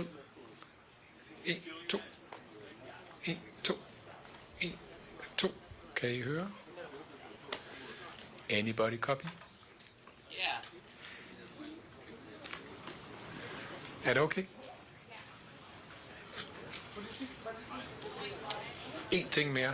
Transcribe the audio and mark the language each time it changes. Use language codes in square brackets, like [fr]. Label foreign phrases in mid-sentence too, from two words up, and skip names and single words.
[da] 1, 2. 1, 2. 1, 2. Kan I høre? [en] Anybody copy? Yeah. [da] Er det okay? En ting mere.